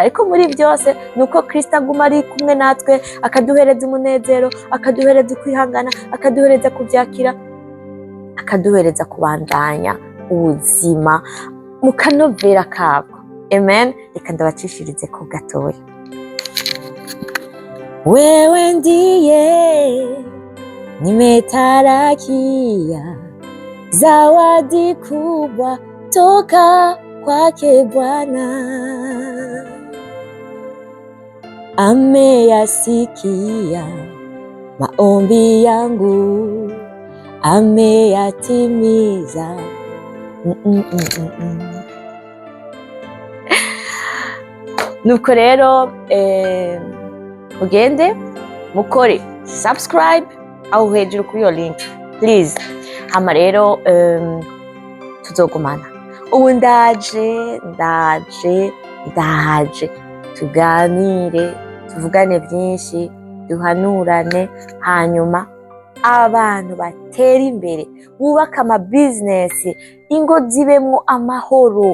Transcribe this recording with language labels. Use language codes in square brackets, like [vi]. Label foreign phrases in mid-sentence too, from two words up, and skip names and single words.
[rn] Ariko muri byose nuko Kristo aguma ari kumwe natwe, akaduhereza umunezero, akaduhereza kwihangana, akaduhereza kubyakira, akaduhereza kubandanya ubuzima mu kanovera kabwo. Amen. Reka ndabacishirize ko gatoya. [sw] Wewe ndiye nimetarajia zawadi kubwa toka kwake Bwana, ameyasikia maombi yangu, ameyatimiza. [rn] Nuko rero mugende mukore subscribe aho hejuru kuri iyo link please. Hama rero tuzogumana. Ubu ndaje tuganire, tuvugane byinshi, duhanurane, hanyuma abantu batera imbere, bubaka ama business, ingo zibemwo amahoro.